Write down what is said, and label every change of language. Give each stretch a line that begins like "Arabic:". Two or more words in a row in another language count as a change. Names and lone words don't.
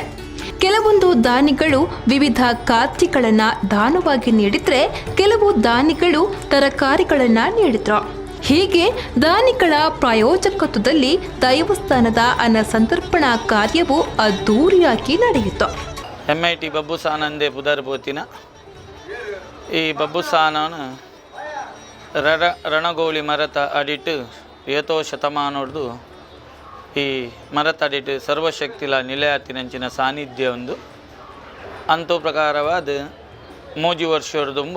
Kannada: ಕೆಲವೊಂದು ದಾನಿಗಳು ವಿವಿಧ ಖಾದ್ಯಗಳನ್ನು ದಾನವಾಗಿ ನೀಡಿದರೆ ಕೆಲವು ದಾನಿಗಳು ತರಕಾರಿಗಳನ್ನು ನೀಡಿದ್ರು. ಹೀಗೆ ದಾನಿಗಳ ಪ್ರಾಯೋಜಕತ್ವದಲ್ಲಿ ದೈವಸ್ಥಾನದ ಅನ್ನ ಸಂತರ್ಪಣಾ ಕಾರ್ಯವು ಅದ್ದೂರಿಯಾಗಿ ನಡೆಯಿತು.
Tulu: MIT ಬಬ್ಬುಸಾನಂದೆ ಪುದರ್ಪೋತಿನ ಈ ಬಬ್ಬುಸಾನನು ರಣಗೋಳಿ ಮರತ ಅಡಿಟ್ಟು ಏತೋ ಶತಮಾನೋಡ್ದು ಈ ಮರತಡಿಟ್ಟು ಸರ್ವಶಕ್ತಿಲ ನಿಲಯತಿನಂಚಿನ ಸಾನ್ನಿಧ್ಯ ಒಂದು ಅಂತೂ ಪ್ರಕಾರವಾದ ಮೂಜಿ ವರ್ಷದೊಂಬು